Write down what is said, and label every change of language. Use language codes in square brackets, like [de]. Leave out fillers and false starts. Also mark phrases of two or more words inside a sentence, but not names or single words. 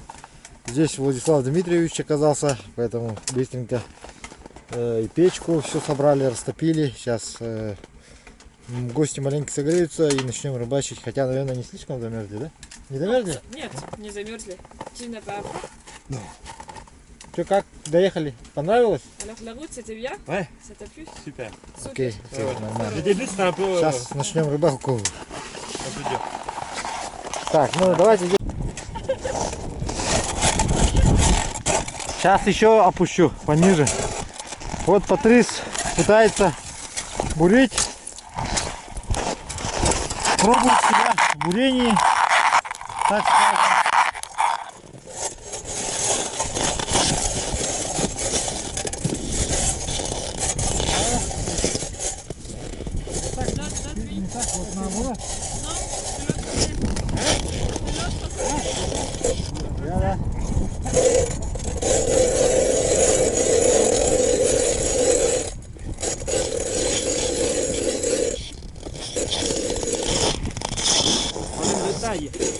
[ru] Здесь Владислав Дмитриевич оказался, поэтому быстренько и печку все собрали, растопили. Сейчас гости маленько согреются и начнем рыбачить. Хотя, наверное, не слишком замерзли, да? Не замерзли? Нет, не замерзли. Сильно папа. Что, как доехали? Понравилось? [fr] Alors la route c'était bien? Ouais. Ça t'a plu? Super. [ru] Окей, нормально. [fr] Le début c'était un peu, [ru] Сейчас начнем рыбалку. [fr] un peu dur. [ru] Так, давайте. Сейчас еще опущу пониже. Вот Патрис пытается бурить. Пробует себя в бурении. Так сказать. Вот наоборот. Да. [fr] Problème de taille.